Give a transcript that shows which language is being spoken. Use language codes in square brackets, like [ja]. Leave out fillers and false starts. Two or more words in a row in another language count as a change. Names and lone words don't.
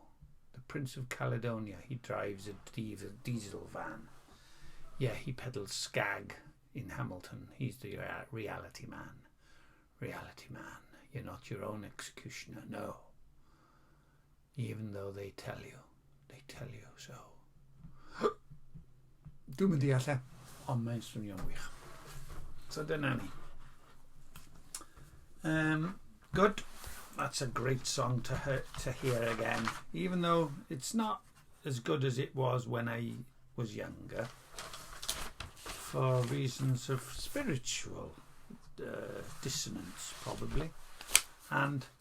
[en] The Prince of Caledonia, he drives a diesel van. Yeah, he peddles skag in Hamilton. He's the reality man. Reality man. You're not your own executioner, no. Even though they tell you so. [cy] Dwi'n mynd I alle, ond mae'n swnio'n wych. So dyna ni. [en] Good. That's a great song to hear again, even though it's not as good as it was when I was younger, for reasons of spiritual dissonance probably, and